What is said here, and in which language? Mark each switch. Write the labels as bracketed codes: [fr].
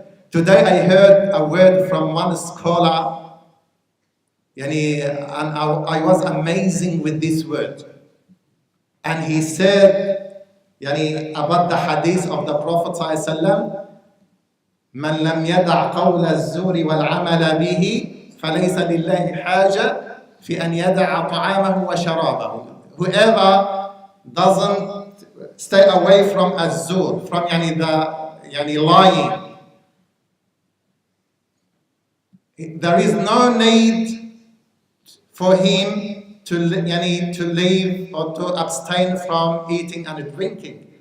[en] Today I heard a word from one scholar, and I was amazing with this word. And he said about the hadith of the Prophet ﷺ, [ar] من لم يدع قول الزور والعمل به فليس لله حاجة في أن يدع طعامه وشرابه. [en] Whoever doesn't stay away from الزور, from lying, there is no need for him to leave or to abstain from eating and drinking.